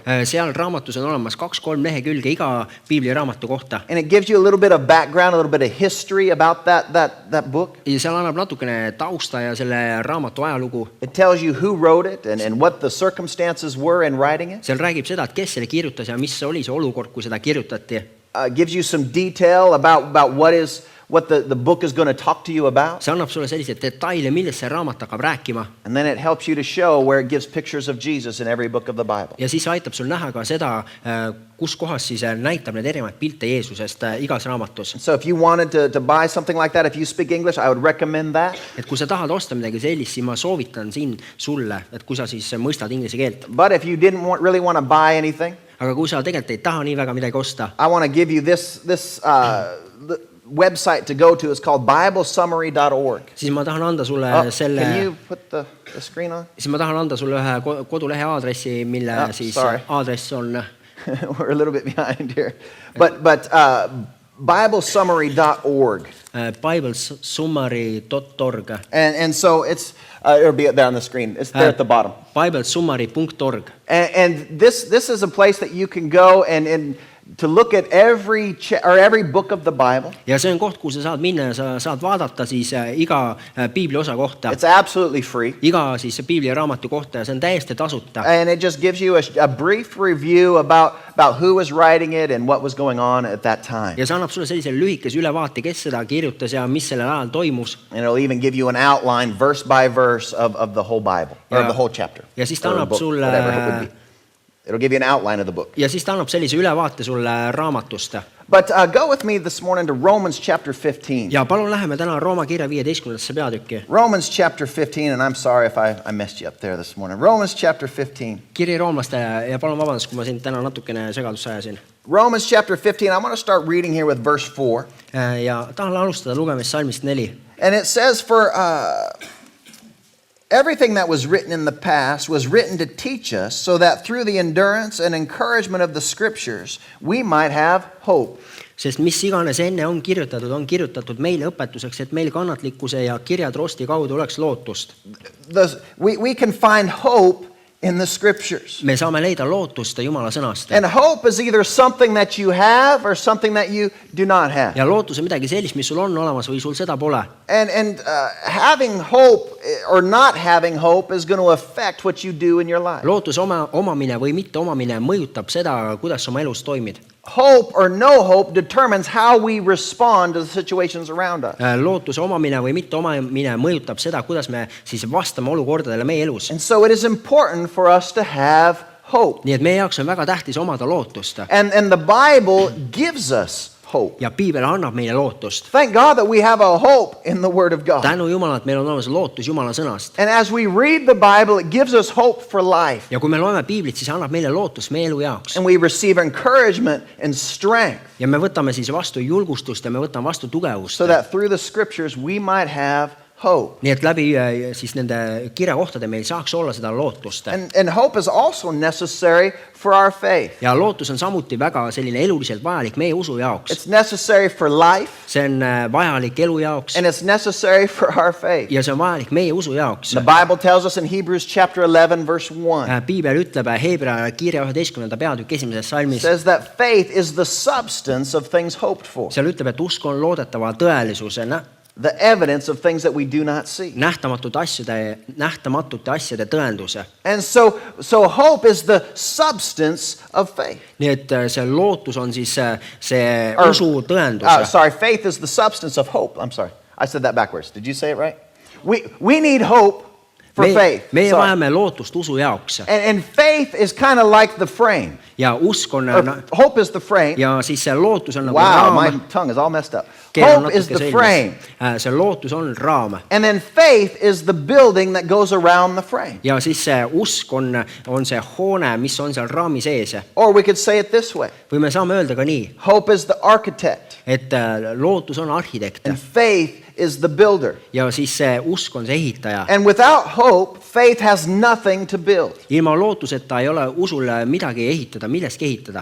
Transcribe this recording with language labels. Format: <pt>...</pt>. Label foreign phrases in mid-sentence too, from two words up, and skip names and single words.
<et>Seal raamatus on olemas 2-3 lehekülge iga Piibli raamatu kohta.</et> <en>And it gives you a little bit of background, a little bit of history about that book.</en> <et>Ja seal annab natukene tausta ja selle raamatu ajalugu.</et> <en>It tells you who wrote it and what the circumstances were in writing it.</en> <et>Seal räägib seda, et kes selle kirjutas ja mis oli see olukord, kui seda kirjutati.</et> <en>Gives you some detail about what the book is going to talk to you about.</en> <et>See annab sulle selliseid detaile, millest see raamat hakkab rääkima.</et> <en>And then it helps you to show where it gives pictures of Jesus in every book of the Bible.</en> <et>Ja siis aitab sul näha ka seda, kus kohas siis näitab need erinevaid pilte Jeesusest igas raamatus.</et> <en>So if you wanted to buy something like that, if you speak English, I would recommend that.</en> <et>Et kui sa tahad osta midagi sellist, siis ma soovitan siin sulle, et kui sa siis mõistad inglise keelt.</et> <en>But if you didn't really want to buy anything,</en> <et>Aga kui sa tegelikult ei taha nii väga midagi osta,</et> <en>I want to give you this the website to go to. It's called BibleSummary.org.</en> <et>siis ma tahan anda sulle selle...</et> <en>Can you put the screen on?</en> <et>Siis ma tahan anda sulle ühe kodulehe aadressi, mille siis</et> <en>sorry.</en> <et>aadress on...</et> <en>We're a little bit behind here. But BibleSummary.org. BibleSummary.org. And so it's... it'll be there on the screen. It's there at the bottom. BibleSummary.org. And this is a place that you can go and to look at every book of the Bible.</en> <et>Ja see on koht, kuhu sa saad minna ja sa saad vaadata siis iga Piibli osa kohta.</et> <en>It's absolutely free.</en> <et>Iga siis Piibli raamatu kohta ja see on täiesti tasuta.</et> <en>And it just gives you a brief review about who was writing it and what was going on at that time.</en> <et>Ja see annab sulle sellise lühikese ülevaate, kes seda kirjutas ja mis sellel ajal toimus.</et> <en>And it'll even give you an outline verse by verse of the whole Bible or the whole chapter.</en> <et>Ja siis ta annab sulle</et> <en>It'll give you an outline of the book.</en> <et>ja siis ta annab sellise ülevaate sulle raamatust.</et> <en>But go with me this morning to Romans chapter 15.</en> <et>Ja palun läheme täna Rooma kirja 15. peatükki.</et> <en>Romans chapter 15, and I'm sorry if I messed you up there this morning. Romans chapter 15.</en> <et>Kiri roomlastele ja palun vabandust, kui ma siin täna natukene segadusse ajasin.</et> <en>Romans chapter 15, I want to start reading here with verse 4.</en> <et>Ja tahan alustada lugemist salmist 4.</et> <en>And it says, for everything that was written in the past was written to teach us, so that through the endurance and encouragement of the scriptures, we might have hope.</en> <et>Sest mis iganes enne on kirjutatud meile õpetuseks, et meil kannatlikkuse ja kirjatrosti kaudu oleks lootust.</et> <en>We can find hope in the scriptures.</en> <et>Me saame leida lootust Jumala sõnast.</et> <en>And hope is either something that you have or something that you do not have.</en> <et>Ja lootus on midagi sellist, mis sul on olemas või sul seda pole.</et> <en>And having hope or not having hope is going to affect what you do in your life.</en> <et>Lootus omamine või mitte omamine mõjutab seda, kuidas oma elus toimid.</et> <en>Hope or no hope determines how we respond to the situations around us.</en> <et>Lootuse omamine või mitte omamine mõjutab seda, kuidas me siis vastame olukordadele meie elus.</et> <en>And so it is important for us to have hope.</en> <et>Nii et meie jaoks on väga tähtis omada lootust.</et> <en>And the Bible gives us hope.</en> <et>Ja piibel annab meile lootust.</et> <en>Thank God that we have a hope in the Word of God.</en> <et>Tänu Jumala, et meil on olemas lootus Jumala sõnast.</et> <en>And as we read the Bible, it gives us hope for life.</en> <et>Ja kui me loeme piiblit, siis annab meile lootust meie elu jaoks.</et> <en>And we receive encouragement and strength.</en> <et>Ja me võtame siis vastu julgustust ja me võtame vastu tugevust.</et> <en>So that through the scriptures we might have hope.</en> <et>Nii et läbi siis nende kirjakohtade meil saaks olla seda lootust.</et> <en>And hope is also necessary for our faith.</en> <et>Ja lootus on samuti väga selline eluliselt vajalik meie usu jaoks.</et> <en>It's necessary for life.</en> <et>See on vajalik elu jaoks.</et> <en>And it's necessary for our faith.</en> <et>Ja see on vajalik meie usu jaoks.</et> <en>The Bible tells us in Hebrews chapter 11 verse 1.</en> <et>Piibel ütleb Heebrea kirja 11. peatükk 1. salmis.</et> <en>Says that faith is the substance of things hoped for.</en> <et>Seal ütleb, et usk on loodetava tõelisuse,</et> <en>the evidence of things that we do not see.</en> <et>Nähtamatute asjade tõenduse.</et> <en>And so hope is the substance of faith.</en> <et>Nii et see lootus on siis see usu tõendus.</et> <en>Sorry, faith is the substance of hope. I'm sorry. I said that backwards. Did you say it right? We need hope for faith.</en> <et>Meie vajame lootust usu jaoks.</et> <en>And faith is kind of like the frame.</en> <et>Ja usk on</et> <en>hope is the frame.</en> <et>Ja siis see lootus on nagu raam.</et> <en>Wow, my tongue is all messed up. Hope is the frame.</en> <et>See lootus on raam.</et> <en>And then faith is the building that goes around the frame.</en> <et>Ja siis see usk on see hoone, mis on seal raami sees.</et> <en>Or we could say it this way.</en> <et>Või me saame öelda ka nii.</et> <en>Hope is the architect.</en> <et>Et lootus on arhitekt.</et> <en>And faith is the builder.</en> <et>Ja siis see usk on see ehitaja.</et> <en>And without hope, faith has nothing to build.</en> <et>Ilma lootuseta ei ole usul midagi ehitada, millestki ehitada.</et>